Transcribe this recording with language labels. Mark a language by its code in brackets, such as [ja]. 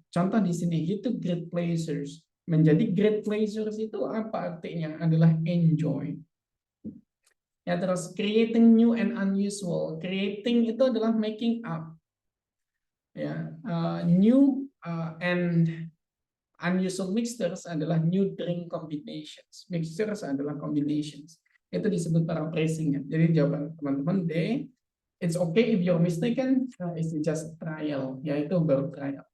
[en] Contoh di sini, he took great pleasures. [id] Menjadi great pleasures itu apa artinya? Adalah enjoy. Ya, terus [en] creating new and unusual. Creating [id] itu adalah [en] making up. Ya, new and unusual mixtures adalah new drink combinations. [id] Mixtures adalah combinations. Itu disebut paraphrasing ya. Jadi jawaban teman-teman D, [en] it's okay if you're mistaken, it's just trial, [id] yaitu baru [en] trial.